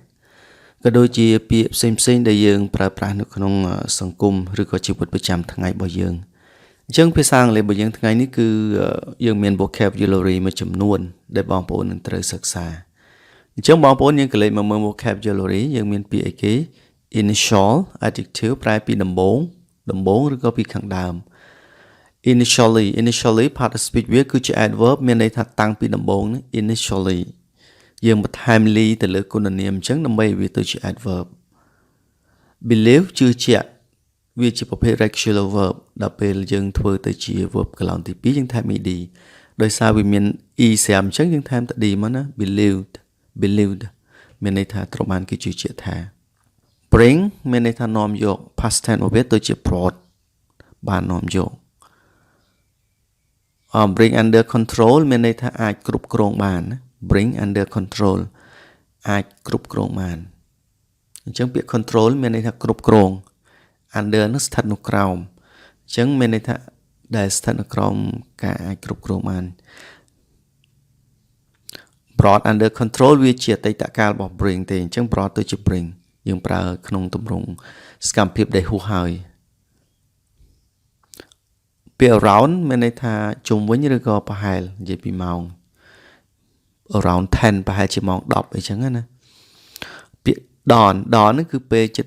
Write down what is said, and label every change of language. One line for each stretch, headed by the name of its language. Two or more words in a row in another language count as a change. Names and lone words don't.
Khmer: ក៏ដូចជាពាក្យផ្សេងៗដែលយើងប្រើប្រាស់នៅក្នុងសង្គមឬក៏ជីវិតប្រចាំថ្ងៃរបស់យើងអញ្ចឹងភាសាអង់គ្លេសរបស់យើងថ្ងៃនេះគឺយើងមាន vocabulary មួយចំនួន ដែលបងប្អូននឹងត្រូវសិក្សាអញ្ចឹងបងប្អូនយើងក៏លេខមកមើល vocabulary យើងមានពាក្យអីគេ
English: initial adjective
Khmer: ប្រែពីដំបូងឬក៏ពីខាង ដើម
English: initially part of speech
Khmer: វាគឺជា adverb មានន័យថាតាំងពីដំបូងនេះ initially យើងបន្ថែម ly ទៅ លើគុណនាមអញ្ចឹងដើម្បីឲ្យវាទៅជា
English: adverb believe
Khmer: ជឿជាក់វាជាប្រភេទ
English: regular verb
Khmer: ដល់ពេលយើងធ្វើទៅជា verb កន្លងទី2យើងថែម ed ដោយសារវាមាន e ស្រាប់អញ្ចឹងយើងថែមទៅ d មកណា believed មានន័យថាត្រូវបានគេជឿជាក់ថា bring មានន័យថានាំយក
English: past tense
Khmer: របស់វាទៅជា brought បាននាំយក
English: bring under control
Khmer: មានន័យថាអាចគ្រប់គ្រងបាន
English: bring under control
Khmer: អាចគ្រប់គ្រងបានអញ្ចឹងពាក្យ control មានន័យថាគ្រប់គ្រង under នោះស្ថិតនៅក្រោមអញ្ចឹងមានន័យថាដែលស្ថិតនៅក្រោមការអាចគ្រប់គ្រងបាន
English: brought under control
Khmer: វាជាអតីតកាលរបស់ bring ទេអញ្ចឹង brought ទៅជា bring យើងប្រើក្នុងទម្រង់សកម្មភាពដែលហួសហើយ ពាក្យ around មានន័យថាជុំវិញឬក៏ប្រហែលនិយាយពីម៉ោង around 10ប្រហែលជាម៉ោង10អីចឹងណាពាក្យ dawn ហ្នឹងគឺពេលចិត្ត